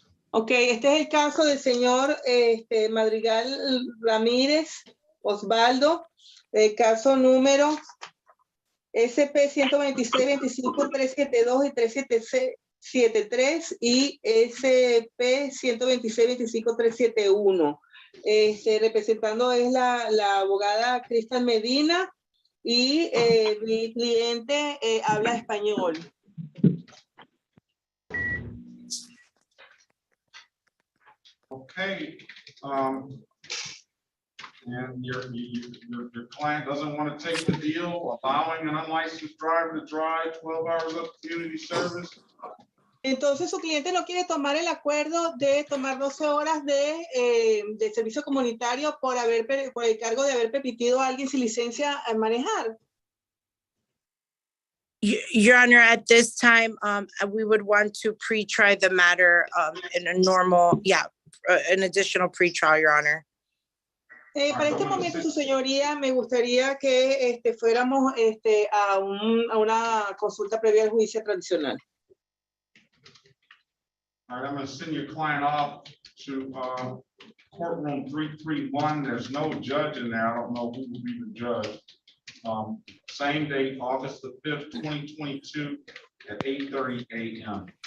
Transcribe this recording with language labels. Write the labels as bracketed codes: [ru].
[es] Ok, este es el caso del señor Madrigal Ramírez Osvaldo, el caso número SP 126-25-372 y 373 y SP 126-25-371. Representando es la abogada Cristal Medina y mi cliente habla español. [en] Okay, and your client doesn't want to take the deal, allowing an unlicensed driver to drive 12 hours of community service. [es] Entonces su cliente no quiere tomar el acuerdo de tomar 12 horas de servicio comunitario por el cargo de haber permitido a alguien sin licencia a manejar. [en] Your Honor, at this time, we would want to pre-try the matter in a normal, an additional pre-trial, Your Honor. [es] Para este momento, su señoría, me gustaría que fuéramos a una consulta previa al juicio tradicional. [en] All right, I'm going to send your client off to courtroom 331. There's no judge in there. I don't know who will be the judge. Same date, August the 5th, 2022 at 8:30 a.m.